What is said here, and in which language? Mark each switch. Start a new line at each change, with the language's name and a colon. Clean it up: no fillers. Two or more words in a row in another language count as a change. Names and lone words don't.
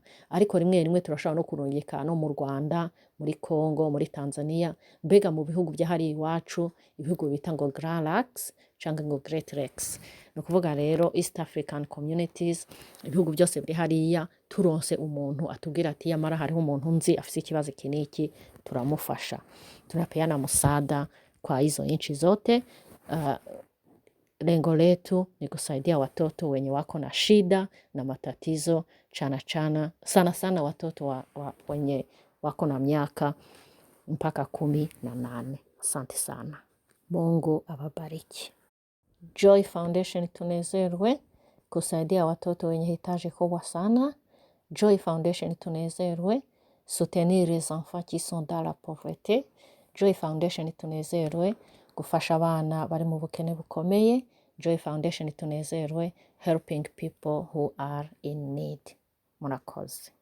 Rundi: Ariko rimwe rimwe turashobora no kurungika no mu Rwanda, muri Congo, muri Tanzania, mbega mu bihugu byahari iwacu, ibihugu bita ngo Grand Lacs canke ngo Great Lakes. Ni ukuvuga rero East African Communities, ibihugu byose biri hariya, turonse umuntu atubwira ati yamara hariho umuntu nzi afise ikibazo iki n'iki, turamufasha.
Swahili: Tunapeana msaada kwa hizo nchi zote. Lengo letu ni kusaidia watoto wenye wako na shida na matatizo, sana sana watoto wenye wako na miaka mpaka 18. Asante sana. Mungu awabariki. Joy Foundation tunezerwe kusaidia watoto wenye hitaji kubwa sana.
French: Joy Foundation tunezerwe soutenir les enfants qui sont dans la pauvreté.
Rundi: Joy Foundation tunezerwe gufasha abana bari mu bukene bukomeye.
English: Joy Foundation tunezerwe helping people who are in need.
Rundi: murakoze.